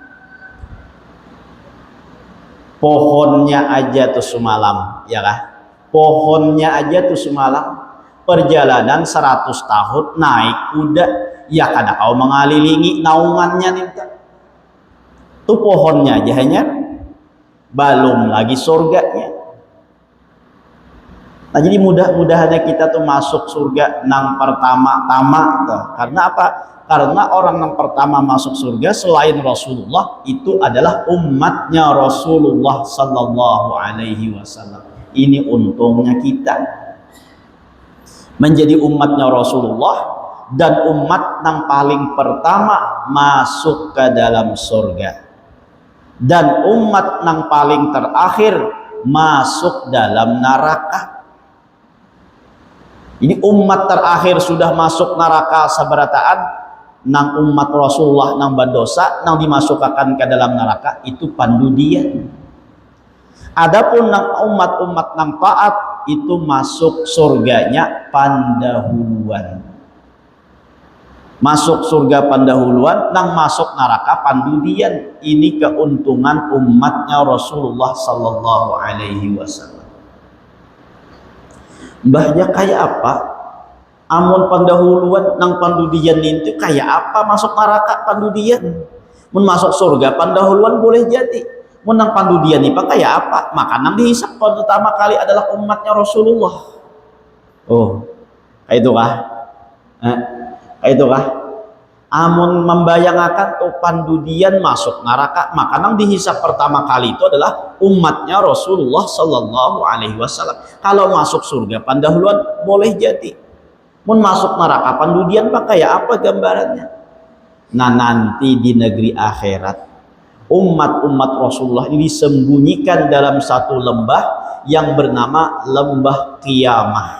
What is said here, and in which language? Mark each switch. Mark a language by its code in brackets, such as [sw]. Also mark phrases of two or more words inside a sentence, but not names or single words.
[bjn] Pohonnya aja tuh semalam, ya kah? Pohonnya aja tuh semalam perjalanan 100 tahun naik kuda, ya kada kau mengelilingi naungannya nih. Tuh pohonnya aja hanya, belum lagi surganya. Nah, jadi mudah-mudahan kita tuh masuk surga nang pertama-tama tuh. [id] Karena apa? Karena orang yang pertama masuk surga selain Rasulullah itu adalah umatnya Rasulullah [ar] صلى الله عليه وسلم. [id] Ini untungnya kita menjadi umatnya Rasulullah dan umat yang paling pertama masuk ke dalam surga. Dan umat yang paling terakhir masuk dalam neraka. [bjn] Ini umat terakhir sudah masuk neraka sabarataan nang umat Rasulullah nang bandosa nang dimasukkan ke dalam neraka itu pandudian. Adapun nang umat-umat nang taat itu masuk surganya pandahuluan. Masuk surga pandahuluan, nang masuk neraka pandudian. [id] Ini keuntungan umatnya Rasulullah [ar] صلى الله عليه وسلم. [bjn] Mbahnya kayak apa? Amun pandahuluan nang pandudian itu kayak apa masuk neraka pandudian? Mun masuk surga pandahuluan boleh jadi. Mun nang pandudian ini kayak apa? Maka nang dihisap pertama kali adalah umatnya Rasulullah. Oh, kayak itu kah? Kayak itu kah? Amun membayangkan tuh pandudian masuk neraka, maka nang dihisap pertama kali itu adalah umatnya Rasulullah [ar] صلى الله عليه وسلم. [bjn] Kalau masuk surga pandahuluan boleh jadi. Mun masuk neraka pandudian kayak apa gambarannya? [id] Nah, nanti di negeri akhirat umat-umat Rasulullah ini disembunyikan dalam satu lembah yang bernama lembah Qiyamah.